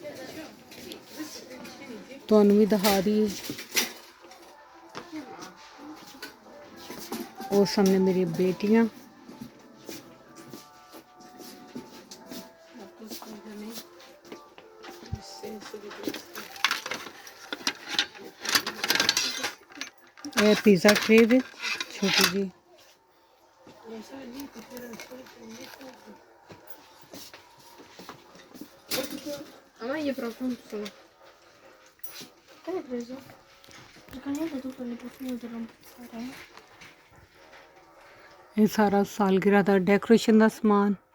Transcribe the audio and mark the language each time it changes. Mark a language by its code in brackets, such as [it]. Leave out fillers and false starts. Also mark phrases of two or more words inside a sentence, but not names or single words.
[hi] तुहानू भी दिखा दी। और सामने मेरी बेटियां, यह पिज़्ज़ा ट्रे है छोटी जी। [ru] Я пропустила. Как я пройду? Наконец-то тут они посмотрим. [pa] ਇਹ ਸਾਰਾ ਸਾਲਗਿਰਾ ਦਾ ਡੈਕੋਰੇਸ਼ਨ ਦਾ ਸਮਾਨ।